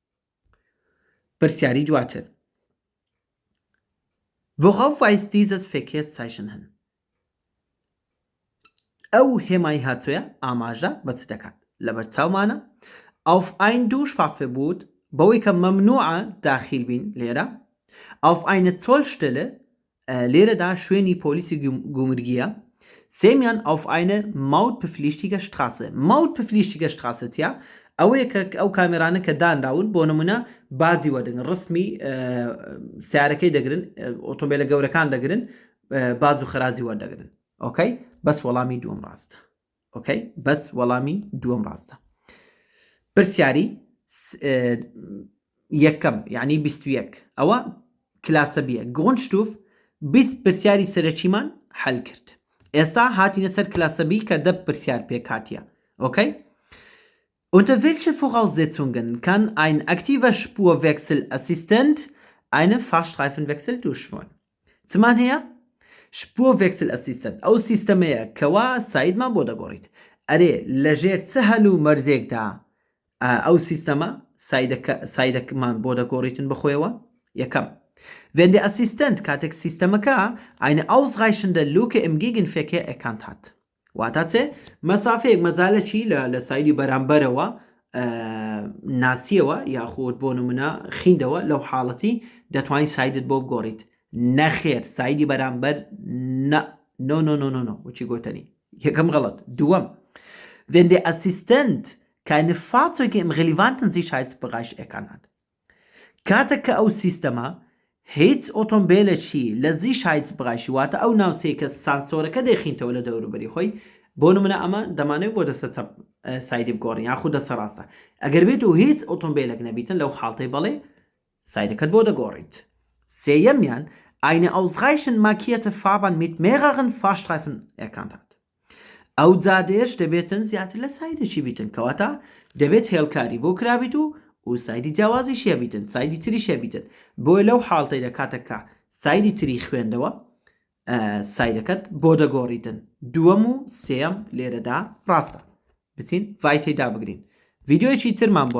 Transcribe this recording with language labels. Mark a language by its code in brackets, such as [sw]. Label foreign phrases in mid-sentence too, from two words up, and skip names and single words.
[ckb] پرسیاری دواتر [de] Worauf weist dieses Verkehrszeichen hin? [ckb] ئەو هێمای هاتوویە ئاماژە بە چ دەکات لەبەر چاومانە [de] auf ein Durchfahrtverbot [ckb] بەوەی کە مەمنوعە داخل بین لێرە [de] auf eine Zollstelle [ckb] لێرەدا شوێنی پۆلیسی گومرگیە. سێمیان [de] auf eine mautpflichtige Straße mautpflichtige Straße [ckb] تیا ئەوەیە کە ئەو کامێرانە کە دانراون بۆ نمونە بازی وەدەگرن ڕسمی سیارەکەی دەگرن ئۆتۆمبیلە گەورەکان دەگرن باز و خەرازی وەردەگرن. ئۆکەی بەس وەڵامی دووەم ڕاستە. ئۆکەی بەس وەڵامی دووەم ڕاستە. پرسیاری یەکەم یعنی 21 ئەوە کلاسە بیە گۆنشتوف 20 پرسیاری سەرەکیمان حەل کرد. ئێستا هاتینە سەر کلاسە بی کە 10 پرسیار پێ کاتیە. [de] ئۆکەی Unter welchen Voraussetzungen kann ein aktiver Spurwechselassistent einen Fahrstreifenwechsel durchführen? [ckb] زمان هەیە Spurwechselassistent ئەو سیستەمەیە کەوا سایدمان بۆ دەگۆڕیت ئەرێ لەژێر چ هەل و مەرجێکدا ئەو سیستەمە سایدەکمان بۆ دەگۆڕیتن بخۆیەوە. [de] یەکەم Wenn der Assistent [ckb] کاتێک سیستەمەکە [de] eine ausreichende Lücke im Gegenverkehr erkannt hat. [ckb] واتە چێ مەسافەیەک مەجالەکی لە سایدی بەرامبەرەوە ناسیەوە یاخود بۆ نمونە خیندەوە لەو حاڵەتی دەتوانین سایدت بۆ بگۆڕیت نەخێر سایدی بەرامبەر نۆ وچی گۆتەنی یەکەم غەڵەت. [de] دووەم Wenn der Assistent keine Fahrzeuge im relevanten Sicherheitsbereich erkannt hat. [ckb] کاتێک کە ئەو سیستەمە هیچ ئۆتۆمبیلێکی لە زیشایتسبڕایشی واتە ئەو ناوچەیە کە سانسۆرەکە دەخینتەوە لە دەوروبەری خۆی بۆ نمونە ئەمە دەمانێت بۆ دەسە سایدی بگۆڕین یاخود دەسە ڕاستە ئەگەر بێت و هیچ ئۆتۆمبیلێک نەبیتن لەو حاڵتەی بەڵێ سایدەکەت بۆ دەگۆڕیت. [de] سێیەمیان eine ausreichend markierte Fahrbahn mit mehreren Fahrstreifen erkannt hat. [ckb] ئەو جادێش دەبێتن زیاتر لە سایدێکی بیتن کەواتە دەبێت هێڵکاری بۆ کرابیت و سایدی جیاوازیشیە بیتن سایدی تریشە بیتن بۆی لەو حاڵتەی لە کاتەکە سایدی تری خوێندەوە سایدەکەت بۆ دەگۆڕیتن دووەم و سێم لێرەدا ڕاستە بچین ڤای تێدا بگرین ڤیدیۆیەکی ترمان بۆ